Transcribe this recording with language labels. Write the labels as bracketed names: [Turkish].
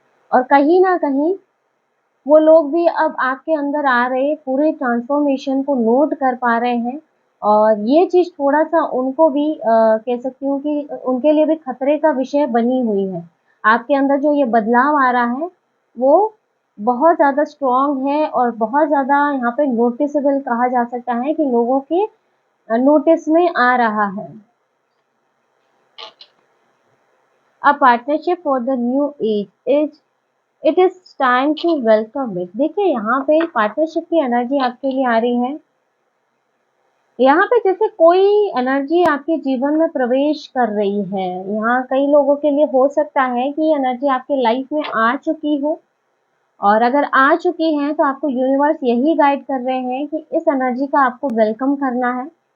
[Hindi] और कहीं न कहीं वो लोग भी अब आपके अंदर आ रहे पूरे ट्रांसफ़ॉर्मेशन को नोट कर पा रहे हैं और ये चीज़ थोड़ा-सा उनको भी कह सकती हूँ कि उनके लिए भी खतरे का विषय बनी हुई है। आपके अंदर जो ये बदलाव आ रहा है, वो बहुत ज़्यादा स्ट्रॉन्ग है और बहुत ज़्यादा यहाँ पे नोटिसेबल कहा जा सकता है कि लोगों के नोटिस में आ रहा है। [English] A partnership for the new age is it is time to welcome it. [Hindi] देखिए यहाँ पे पार्टनरशिप की एनर्जी आपके लिए आ रही है। यहाँ पे जैसे कोई एनर्जी आपके जीवन में प्रवेश कर रही है। यहाँ कई लोगों के लिए हो सकता है कि ये एनर्जी आपके लाइफ में आ चुकी हो और अगर आ चुकी है तो आपको यूनिवर्स यही गाइड कर रहे हैं कि इस एनर्जी का आपको वेलकम करना है।